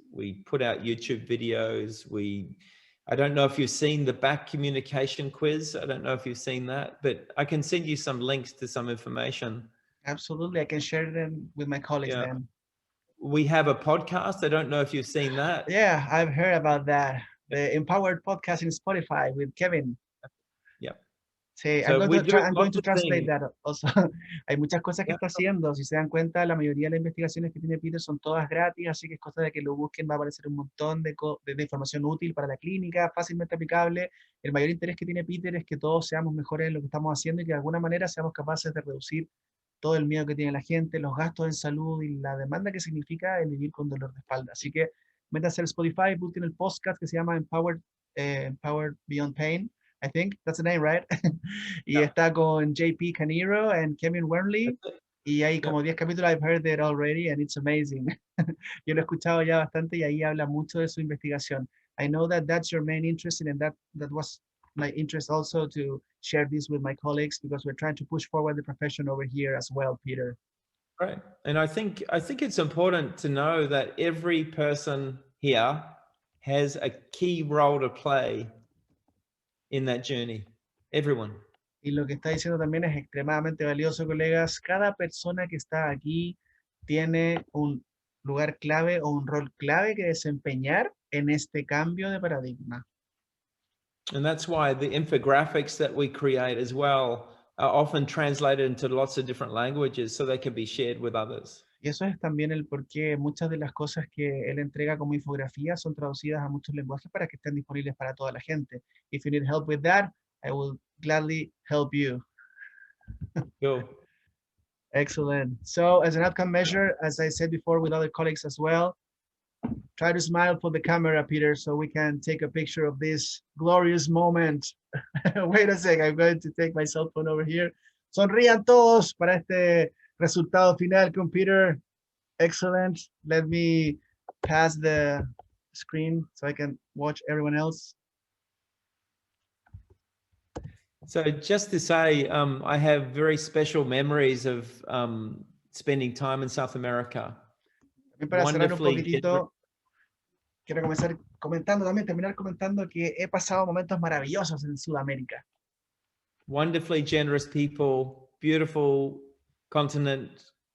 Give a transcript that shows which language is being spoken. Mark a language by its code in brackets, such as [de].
[en] We put out YouTube videos. I don't know if you've seen the back communication quiz. I don't know if you've seen that, but I can send you some links to some information. Absolutely. I can share them with my colleagues then. We have a podcast. I don't know if you've seen that. Yeah, I've heard about that. The Empowered Podcast in Spotify with Kevin. Yeah. [es] Sí, [en] So I'm going to translate that also. [es] Hay muchas cosas que está haciendo. Si se dan cuenta, la mayoría de las investigaciones que tiene Peter son todas gratis, así que es cosa de que lo busquen. Va a aparecer un montón de información útil para la clínica, fácilmente aplicable. El mayor interés que tiene Peter es que todos seamos mejores en lo que estamos haciendo y que de alguna manera seamos capaces de reducir todo el miedo que tiene la gente, los gastos en salud y la demanda que significa el vivir con dolor de espalda. Así que métanse al Spotify, busquen el podcast que se llama Empowered Beyond Pain. [en] I think that's the name, right? [es] Y está con JP Canero and Kevin Wernley. Y hay como 10 capítulos, [en] I've heard it already, and it's amazing. [es] Yo lo he escuchado ya bastante y ahí habla mucho de su investigación. [en] I know that that's your main interest, and that was my interest also to share this with my colleagues because we're trying to push forward the profession over here as well, Peter. Right. And I think it's important to know that every person here has a key role to play in that journey. Everyone. [es] Y lo que está diciendo también es extremadamente valioso, colegas. Cada persona que está aquí tiene un lugar clave o un rol clave que desempeñar en este cambio de paradigma. [en] And that's why the infographics that we create as well are often translated into lots of different languages so they can be shared with others. [es] Y eso es también el por qué muchas de las cosas que él entrega como infografía son traducidas a muchos lenguajes para que estén disponibles para toda la gente. [en] If you need help with that, I will gladly help you. Cool. Excellent. So as an outcome measure, as I said before with other colleagues as well, try to smile for the camera, Peter, so we can take a picture of this glorious moment. Wait a sec, I'm going to take my cell phone over here. [es] Sonrían todos para este resultado final con Peter. [en] Excellent. Let me pass the screen so I can watch everyone else. So just to say, I have very special memories of spending time in South America. [es] También para cerrar un [en] Wonderfully [es] poquitito, quiero comenzar comentando también, terminar comentando que he pasado momentos maravillosos en Sudamérica. [en] wonderfully generous people, beautiful continent.